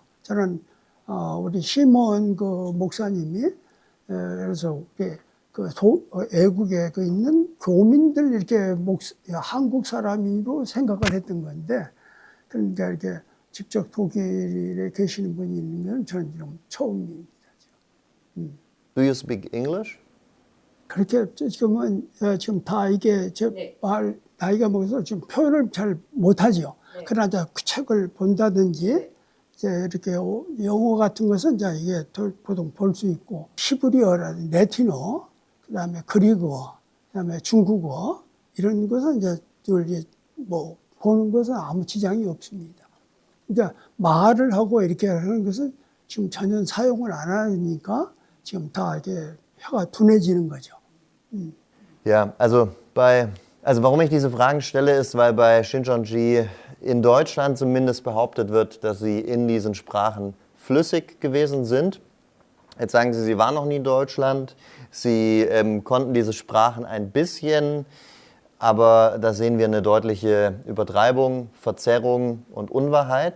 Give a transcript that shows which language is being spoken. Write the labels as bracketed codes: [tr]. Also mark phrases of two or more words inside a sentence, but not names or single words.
[ko] 저는 우리 시몬 목사님이 그래서 애국에 있는 교민들 이렇게 한국 사람으로 생각을 했던 건데, 그러니까 이렇게 직접 독일에 계시는 분이 있는 건 저는 좀 처음입니다. [en] Do you speak English? [ko] 그렇게 지금 다 이게 나이가 먹어서 지금 표현을 잘 못하죠. 그러나 이제 그 책을 본다든지 이제 이렇게 영어 같은 것은 이제 이게 보통 볼 수 있고 히브리어라든지 라틴어, 그다음에 그리그어, 그다음에 중국어 이런 것은 이제 뭐 보는 것은 아무 지장이 없습니다. 그러니까 말을 하고 이렇게 하는 것은 지금 전혀 사용을 안 하니까 지금 다 이렇게 혀가 둔해지는 거죠. [de] Ja, also warum ich diese Fragen stelle, ist, weil bei Shincheonji in Deutschland zumindest behauptet wird, dass sie in diesen Sprachen flüssig gewesen sind. Jetzt sagen Sie, Sie waren noch nie in Deutschland, Sie konnten diese Sprachen ein bisschen, aber da sehen wir eine deutliche Übertreibung, Verzerrung und Unwahrheit.